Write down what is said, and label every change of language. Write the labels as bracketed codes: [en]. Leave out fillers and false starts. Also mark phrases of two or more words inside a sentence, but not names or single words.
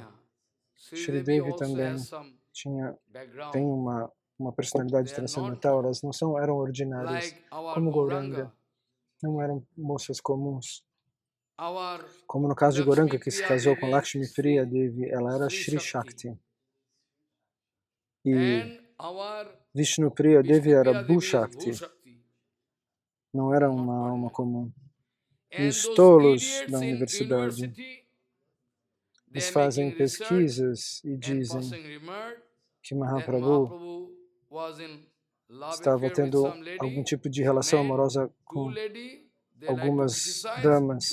[pt] Shri Devi também tem uma personalidade transcendental. Elas não eram ordinárias como Gauranga, não eram moças comuns. Como no caso de Gauranga, que se casou com Lakshmi Priya Devi, ela era Shri Shakti. E Vishnu Priya Devi era Bhu Shakti, não era uma alma comum. E os tolos da universidade, eles fazem pesquisas e dizem que Mahaprabhu estava tendo algum tipo de relação amorosa com algumas damas.